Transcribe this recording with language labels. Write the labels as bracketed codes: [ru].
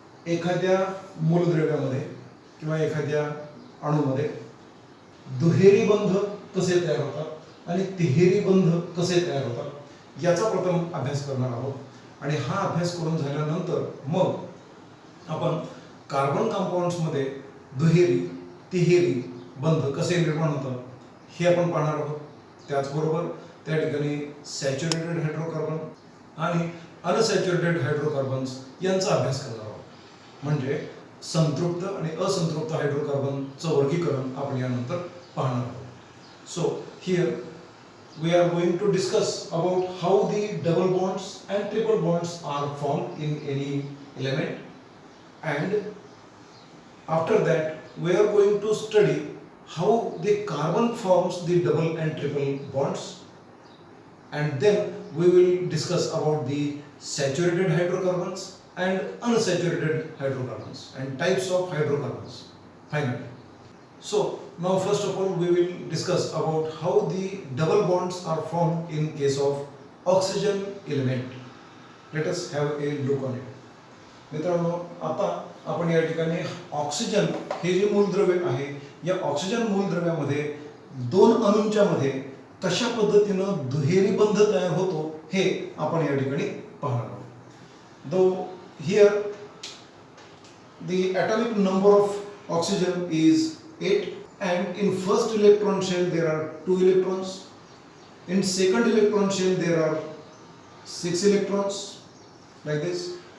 [mr] एखाद्या मूलद्रव्यामध्ये किंवा एखाद्या अणूमध्ये दुहेरी बंध कसे तयार होतात आणि तिहेरी बंध कसे तयार होतात याचा प्रथम अभ्यास करणार आहोत आणि हा अभ्यास करून झाल्यानंतर मग आपण कार्बन कंपाऊंड्समध्ये दुहेरी तिहेरी बंध कसे निर्माण होतात हे आपण पाहणार आहोत. त्याचबरोबर त्या ठिकाणी सॅच्युरेटेड हायड्रोकार्बन आणि अनसॅच्युरेटेड हायड्रोकार्बन्स यांचा अभ्यास करणार आहोत. म्हणजे संतृप्त आणि असंतृप्त हायड्रोकार्बनचं वर्गीकरण आपण यानंतर पाहणार आहोत. [en] So here we are going to discuss about how the double bonds and triple bonds are formed in any element, and after that we are going to study how the carbon forms the double and triple bonds, and then we will discuss about the saturated hydrocarbons and unsaturated hydrocarbons and types of hydrocarbons finally. So now first of all we will discuss about how the double bonds are formed in case of oxygen element. Let us have a look on it. [mr] मित्रांनो, आता आपण या ठिकाणी oxygen हे जे मूलद्रव्य आहे या ऑक्सिजन मूलद्रव्यामध्ये दोन अणूंच्या मध्ये कशा पद्धतीने दुहेरी बंध तयार होतो हे आपण या ठिकाणी पाहणार आहोत. [en] Though here the atomic number of oxygen is 8, and in first electron shell there are 2 electrons, in second electron shell there are 6 electrons, like this.